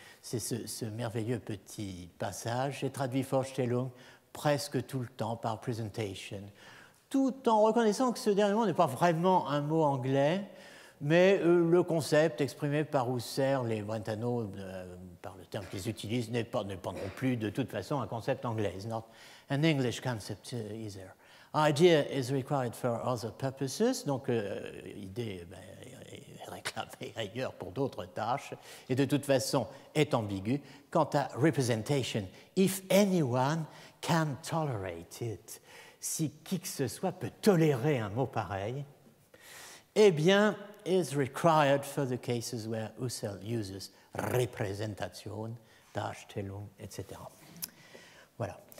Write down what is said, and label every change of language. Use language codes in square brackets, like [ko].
[fr] C'est ce merveilleux petit passage. J'ai traduit Vorstellung presque tout le temps par presentation, tout en reconnaissant que ce dernier mot n'est pas vraiment un mot anglais, mais le concept exprimé par Husserl et Brentano, par le terme qu'ils utilisent, n'est pas non plus de toute façon un concept anglais. [en] It's not an English concept either. Idea is required for other purposes, [fr] donc idée est réclamée ailleurs pour d'autres tâches, et de toute façon est ambiguë. Quant à representation, [en] if anyone can tolerate it, [fr] si qui que ce soit peut tolérer un mot pareil, eh bien, [en] is required for the cases where Husserl uses [fr] représentation, Darstellung, etc. Voilà.